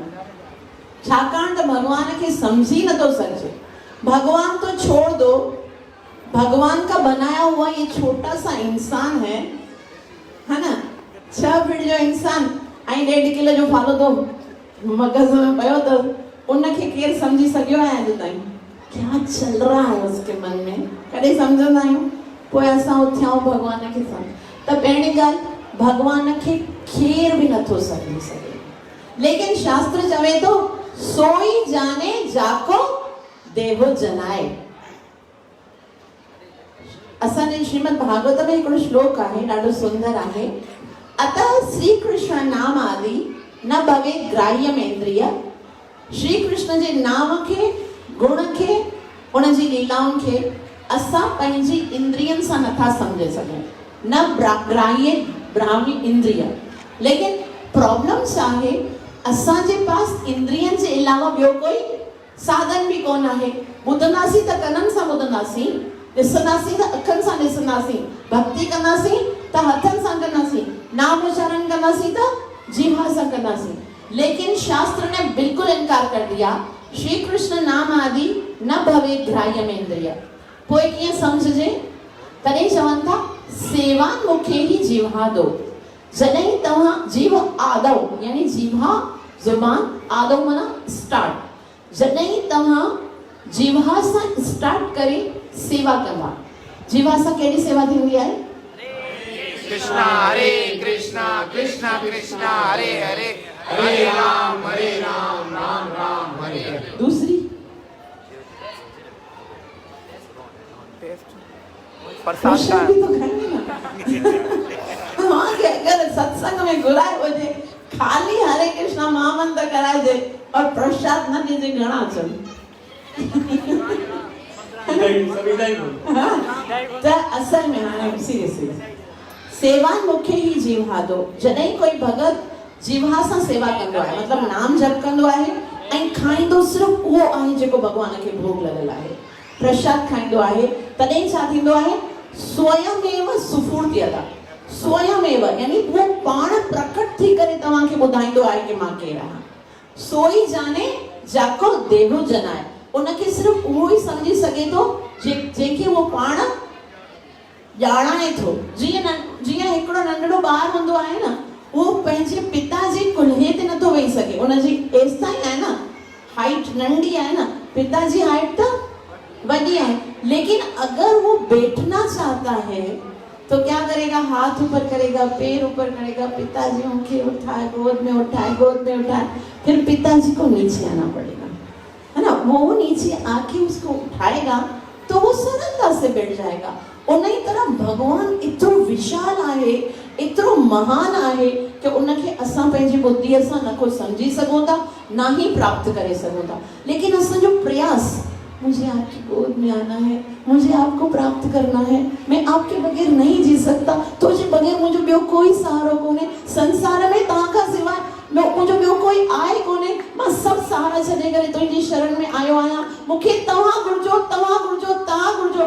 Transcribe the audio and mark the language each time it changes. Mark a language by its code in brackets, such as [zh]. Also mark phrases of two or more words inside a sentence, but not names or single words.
[sd] छाकाणि त भगवान खे समझी नथो सघिजे। [hi] भगवान तो छोड़ दो, भगवान का बनाया हुआ ये छोटा सा इंसान है ना, [sd] 6 फीट जो इंसान ऐं 1.5 किलो जो फालो तो मगज़ में पियो त उनखे केरु समझी सघियो आहे अॼु ताईं, [hi] क्या चल रहा है उसके मन में, [sd] कॾहिं सम्झंदा आहियूं। पोइ असां उथियाऊं भगवान खे सम्झ। त पहिरीं ॻाल्हि भगवान खे केरु बि नथो सम्झी सघे, लेकिन शास्त्र चवे थो [hi] सोई जाने जाको देहो जनाए। [sd] असांजे श्रीमद भागवत में हिकिड़ो श्लोक आहे, ॾाढो सुंदर आहे। [sa] अतः श्री कृष्ण नाम आदि न भवे ग्राह्यम इंद्रिय। [sd] श्री कृष्ण जे नाम खे, गुण खे, उनजी लीलाउनि खे असां पंहिंजी इंद्रियनि सां नथा समझे सघूं, [sa] न ग्राह्य ब्राह्मी इंद्रिय। [sd] लेकिन प्रॉब्लम छा आहे, असांजे पास इंद्रियनि जे अलावा ॿियो कोई साधन बि कोन आहे। ॿुधंदासीं त कननि सां ॿुधंदासीं, ॾिसंदासीं त अखियुनि सां ॾिसंदासीं, भक्ति कंदासीं त हथनि सां कंदासीं, नाम उच्चारण कंदासीं त जीवा सां कंदासीं। [hi] लेकिन शास्त्र ने बिल्कुल इनकार कर दिया, [sa] श्री कृष्ण नाम आदि न भवे ग्राह्यम इंद्रिय। [sd] पोइ कीअं समझजे, तॾहिं चवनि था [sa] सेवान मुखे ही जीवा दो। [sd] जॾहिं तव्हां जीव आदव यानी जीवा ज़ुबान, आदव माना स्टार्ट, जॾहिं तव्हां जीवा सां स्टार्ट करे सेवा कंदा। जीवा सां कहिड़ी सेवा थींदी आहे? [sa] कृष्णा हरे कृष्णा कृष्णा कृष्णा हरे हरे हरे राम राम राम हरे हरे। [hi] दूसरी प्रसाद भी तो खाएंगे ना। वहाँ के अगर सत्संग में गुलाय हो जाए, खाली हरे कृष्णा महामंत्र कराए दे और प्रसाद न दीजिए घना चल। [sd] तो असल में हाणे सीरियसली सेवा मुख्य ही जीवा दो। जॾहिं कोई भगत जीवा सां सेवा कंदो आहे, मतलब नाम जप कंदो आहे ऐं खाईंदो सिर्फ़ उहो आहे जेको भगवान खे भोग लॻल आहे, प्रसाद खाईंदो आहे, तॾहिं छा थींदो आहे? [sa] स्वयमेव सुफूर्तियता, [sd] स्वयमेव यानी वो पाण प्रकट थी करे तव्हांखे ॿुधाईंदो आहे कि मां केरु आहियां। [hi] सोई जाने जाको देहु जनाए, [sd] उनखे सिर्फ़ उहो ई सम्झी सघे थो जंहिंखे वो पाण ॼाणाए थो। जीअं हिकिड़ो नंढड़ो ॿार हूंदो आहे न, वो पंहिंजे पिता जे कुल्हे ते नथो वेही सघे, उनजी एसि ताईं आहे न हाइट नंढी आहे न, [hi] पिता जी हाइट तो बड़ी है, लेकिन अगर वो बैठना चाहता है तो क्या करेगा? हाथ ऊपर करेगा, पैर ऊपर करेगा, पिताजी उनके उठाए, गोद में उठाए, गोद में उठाए, फिर पिताजी को नीचे आना पड़ेगा, है ना। वो नीचे आके उसको उठाएगा तो वो सरलता से बैठ जाएगा। उन्हीं तरह [sd] भगवान इतरो विशाल आहे, इतरो महान आहे कि उनके असां पंहिंजी बुद्धि सां न को समझी सघूं था, ना ही प्राप्त करे सघूं था। लेकिन असां जो प्रयास, [hi] मुझे आपकी गोद में आना है, मुझे आपको प्राप्त करना है, मैं आपके बगैर नहीं जी सकता, [sd] तो जे बगैर मुझे ॿियो कोई सहारो कोने संसार में, तव्हां खां सवाइ मुझे ॿियो कोई आहे कोने। मां सब सहारा छॾे करे तुंहिंजी शरण में आयो आहियां, मूंखे तव्हां घुरिजो, तव्हां घुरिजो, तव्हां घुरिजो।